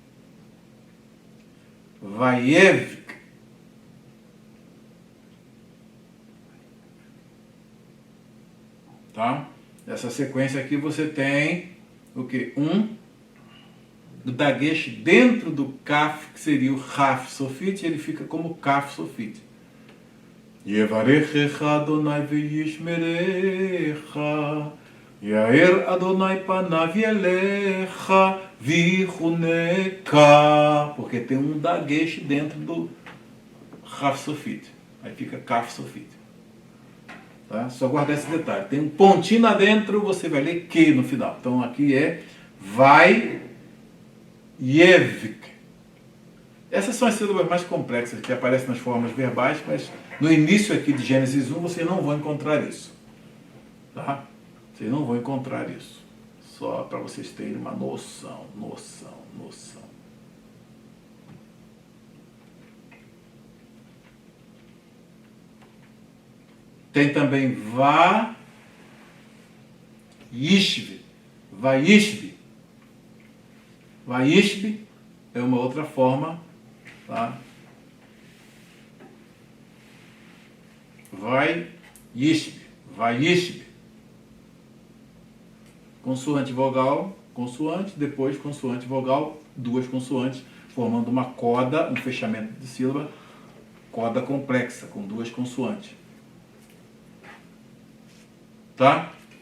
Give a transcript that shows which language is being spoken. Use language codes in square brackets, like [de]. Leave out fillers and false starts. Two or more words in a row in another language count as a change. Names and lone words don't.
[pt] Vaiev. Tá? Essa sequência aqui você tem o que? Um dagesh dentro do kaf, que seria o raf sofite, ele fica como kaf sofite. [he] יברכך אדני וישמרך, יאר אדני פניו אליך ויחנך. [pt] Porque tem um dagesh dentro do raf sofite. Aí fica kaf sofite. Tá? Só guardar esse detalhe. Tem um pontinho lá dentro, você vai ler que no final. Então aqui é vai yevik. Essas são as sílabas mais complexas que aparecem nas formas verbais, mas no início aqui de Gênesis 1 vocês não vão encontrar isso. Tá? Vocês não vão encontrar isso. Só para vocês terem uma noção. Tem também va-ishvi. Va-ishvi. Va-ishvi é uma outra forma, tá? Vai-ishvi. Va-ishvi. Consoante, vogal, consoante, depois consoante, vogal, 2 consoantes, formando uma coda, um fechamento de sílaba, coda complexa, com 2 consoantes. Tá?